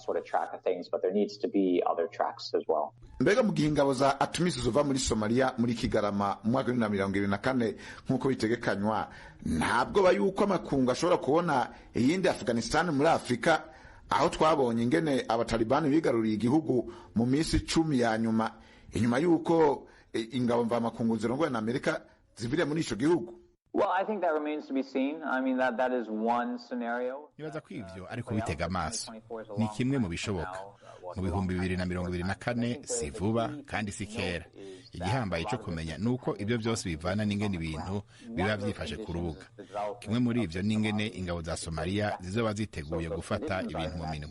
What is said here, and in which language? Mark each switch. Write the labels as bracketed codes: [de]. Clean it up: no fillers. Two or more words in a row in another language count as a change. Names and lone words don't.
[rn] Mbega mu gihe ingabo za ATMIS zova muri Somalia muri Kigarama mu mwaka wa 2024 nk'uko bitegekanywa, ntabwo bayuko amakungu ashobora kubona iyindi Afghanistan muri Afrika, aho twabonye ingene abatalibani bigaruriye igihugu mu minsi 10 ya nyuma, inyuma yuko ingabo mva makungu zirongoye na Amerika zivire muri ico gihugu? [en] Well, I think that remains to be seen. I mean, that is one scenario. [rn] Nibaza ko ivyo ariko bitega amaso ni kimwe mu bishoboka. Mu 2024 si vuba kandi si kera. Igihambaye cyo kumenya nuko ibyo byose bivana n'ingene ibintu biba vyifashe ku rubuga. Kimwe muri ivyo n'ingene ingabo za Somalia zizoba ziteguye gufata ibintu mu minwe.